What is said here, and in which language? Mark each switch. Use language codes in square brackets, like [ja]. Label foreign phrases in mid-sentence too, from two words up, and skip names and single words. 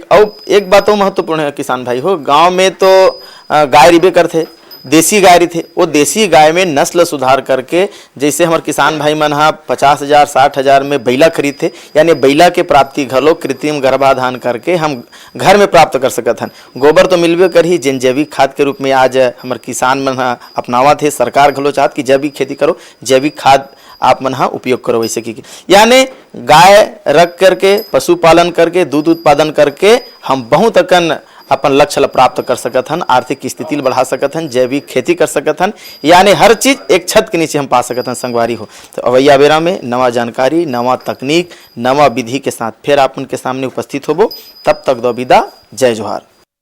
[hne] और एक बात महत्वपूर्ण है किसान भाई हो, गांव में तो गाय रिबे करथे, देसी गाय थे, वो देसी गाय में नस्ल सुधार करके, जैसे हमारे किसान भाई मन 50,000 60,000 में बैला खरीद थे, यानी बैला के प्राप्ति घलो कृत्रिम गर्भाधान करके हम घर में प्राप्त कर सकत हन। गोबर तो मिलबे कर ही, जिन जैविक खाद के रूप में आज हमारे किसान मन अपनावा थे। सरकार घलो चाहत कि जैविक खेती करो, जैविक खाद आप मन उपयोग करो। वैसे की यानी गाय रख करके पशुपालन करके दूध उत्पादन करके हम बहुत अकन अपन लक्ष्य प्राप्त कर सकत हन, आर्थिक स्थिति बढ़ा सकत हन, जैविक खेती कर सकत हन, यानी हर चीज एक छत के नीचे हम पा सकत हन संगवारी हो। तो अवैया बेरा में नवा जानकारी, नवा तकनीक, नवा विधि के साथ फिर आपन के सामने उपस्थित होबो। तब तक दो विदा, जय जोहार।